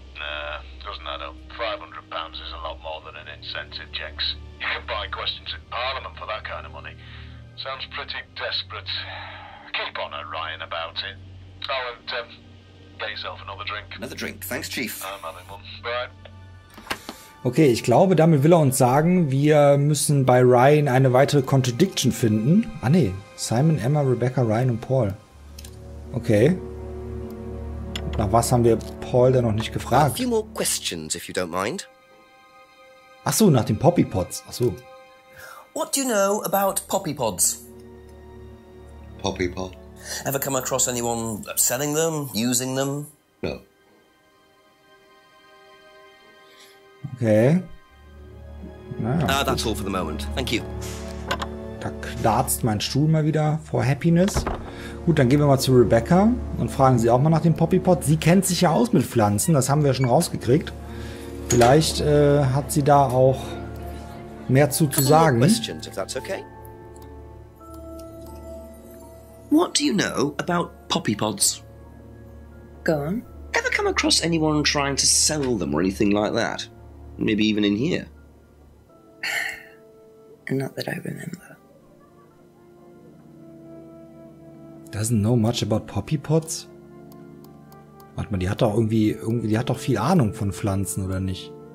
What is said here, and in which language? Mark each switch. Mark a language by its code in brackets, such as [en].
[en] Nah, doesn't add up. £500 is a lot more than an incentive, Jenks. You can buy questions in Parliament for that kind of money. Sounds pretty desperate. Keep on at Ryan about it. Oh, and get yourself another drink. Another drink. Thanks, Chief. I'm having one. Bye. [de] Okay, ich glaube, damit will er uns sagen, wir müssen bei Ryan eine weitere Contradiction finden. Ah ne, Simon, Emma, Rebecca, Ryan und Paul. Okay. Nach was haben wir Paul denn noch nicht [en] A [de] gefragt? [en] few more questions, if you don't mind. [de] Ach so, nach den Poppy Pods. Ach so. [en] What do you know about poppy pods? poppy pod. Ever come across anyone selling them, using them? No. [de] Okay. Naja, [en] That's all for the moment. Thank you. [de] da knarzt mein Stuhl mal wieder vor Happiness. Gut, dann gehen wir mal zu Rebecca und fragen sie auch mal nach dem Poppypod. Sie kennt sich ja aus mit Pflanzen, das haben wir schon rausgekriegt. Vielleicht hat sie da auch mehr zu sagen. [en] Questions, if that's okay. What do you know about poppy pods? Go on. Ever come across anyone trying to sell them or anything like that? Maybe even in here? Not that I remember. Doesn't know much about Poppypods? [de] Warte mal, die hat doch irgendwie, die hat doch viel Ahnung von Pflanzen, oder nicht?